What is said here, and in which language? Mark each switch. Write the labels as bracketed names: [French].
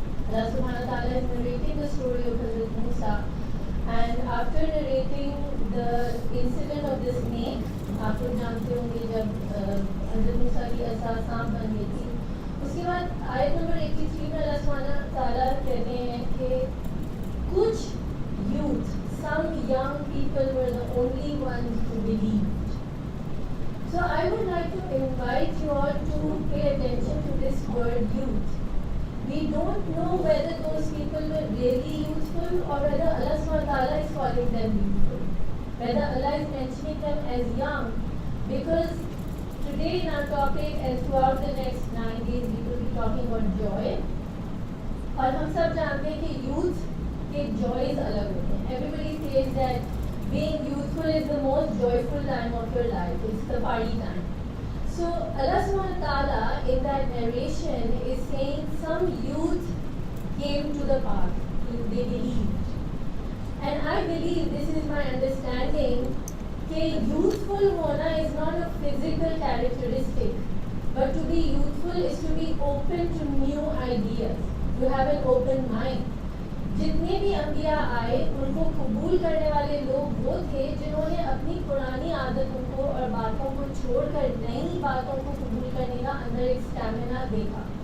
[English] Allah subhanahu wa ta'ala is narrating the story of Hazrat Musa, and after narrating the incident of the snake, [Urdu] آپ لوگ جانتے ہوں گے جب حضرت موسیٰ کی عصا سانپ بن گئی تھی، اس کے بعد آیت نمبر 83 میں اللہ سبحانہ تعالیٰ کہتے ہیں کہ کچھ youth, [English] some young people were the only ones who believed. So I would like to invite you all to pay attention to this word youth. We don't know whether those people were really youthful or whether Allah subhanahu wa ta'ala is calling them youthful, whether Allah is mentioning them as young, because today in our topic and throughout the next 9 days we will be talking about joy. [Urdu] اور ہم سب جانتے ہیں کہ youth کے جوائز الگ ہوتے ہیں. [English] Everybody says that being youthful is the most joyful time of your life. It's the party time. So Allah subhanahu wa ta'ala in that narration is saying some youth came to the path. They believed. And I believe, this is my understanding, [Urdu] کہ [English] youthful [Urdu] ہونا [English] is not a physical characteristic, but to be youthful is to be open to new ideas, to have an open mind. [Urdu] جتنے بھی انبیاء آئے ان کو قبول کرنے والے لوگ وہ تھے جنہوں نے اپنی پرانی عادتوں کو اور باتوں کو چھوڑ کر نئی باتوں کو قبول کرنے کا اندر ایک اسٹیمنا دیکھا.